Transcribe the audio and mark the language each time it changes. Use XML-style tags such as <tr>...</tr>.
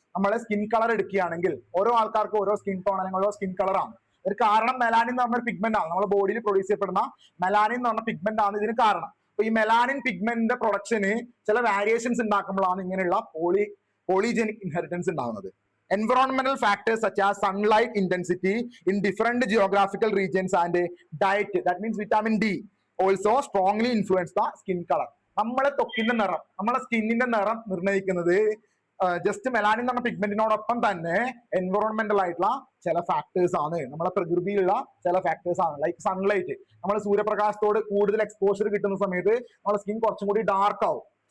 <ml>നമ്മളെ skin colour എടുക്കുകയാണെങ്കിൽ ഓരോ ആൾക്കാർക്കും ഓരോ സ്കിൻ ടോൺ അല്ലെങ്കിൽ ഓരോ സ്കിൻ കളറാണ്. ഒരു കാരണം മെലാനിൻ എന്ന് പറഞ്ഞ പിഗ്മെന്റ് ആണ്. നമ്മുടെ ബോഡിയിൽ പ്രൊഡ്യൂസ് ചെയ്യപ്പെടുന്ന മെലാനിൻ എന്ന് പറഞ്ഞ പിഗ്മെന്റ് ആണ് ഇതിന് കാരണം. അപ്പൊ ഈ മെലാനിൻ പിഗ്മെന്റിന്റെ പ്രൊഡക്ഷന് ചില വേരിയേഷൻസ് ഉണ്ടാക്കുമ്പോഴാണ് ഇങ്ങനെയുള്ള പോളിജെനിക് ഇൻഹെറിറ്റൻസ് ഉണ്ടാകുന്നത്.</ml> <en>Environmental factors such as sunlight intensity in different geographical regions and diet, that means vitamin D, also strongly influence the skin color.</en> <ml>നമ്മളെ ത്വക്കിന്റെ നിറം, നമ്മളെ സ്കിന്നിന്റെ നിറം നിർണ്ണയിക്കുന്നത് ജസ്റ്റ് മെലാനിൻ എന്ന പിഗ്മെന്റിനോടൊപ്പം തന്നെ എൻവറോൺമെന്റൽ ആയിട്ടുള്ള ചില ഫാക്ടേഴ്സ് ആണ്, നമ്മളെ പ്രകൃതിയിലുള്ള ചില ഫാക്ടേഴ്സ് ആണ്. ലൈക്ക് സൺലൈറ്റ്, നമ്മൾ സൂര്യപ്രകാശത്തോട് കൂടുതൽ എക്സ്പോഷർ കിട്ടുന്ന സമയത്ത് നമ്മുടെ സ്കിൻ കുറച്ചും കൂടി ഡാർക്ക് ആവും.</ml>